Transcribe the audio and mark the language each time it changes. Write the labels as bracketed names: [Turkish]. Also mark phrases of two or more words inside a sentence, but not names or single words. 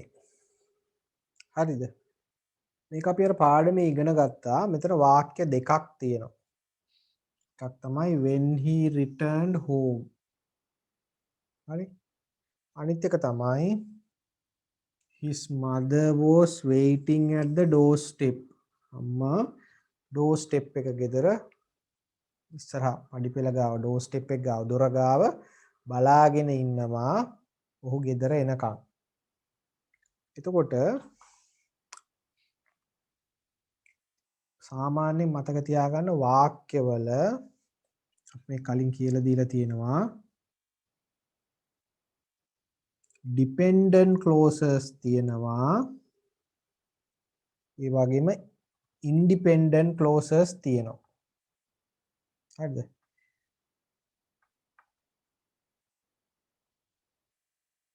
[Sinhala] හරිද? මේක අපි අර පාඩමේ ඉගෙන ගත්තා. මෙතන වාක්‍ය දෙකක් තියෙනවා. එකක් තමයි [English] when he returned home. [Sinhala] හරි? අනිත් එක තමයි [English] his mother was waiting at the doorstep. [Sinhala] අම්මා doorstep එක ගෙදර ඉස්සරහා පඩිපෙළ ගාව doorstep එක ගාව දොර ගාව බලාගෙන ඉන්නවා ඔහු ගෙදර එනකම්. එතකොට සාමාන්‍යයෙන් මතක තියාගන්න වාක්‍යවල අපි කලින් කියලා දීලා තියෙනවා [English] dependent clauses [Sinhala] තියෙනවා ඒ වගේම [English] independent clauses [Sinhala] තියෙනවා. හරිද?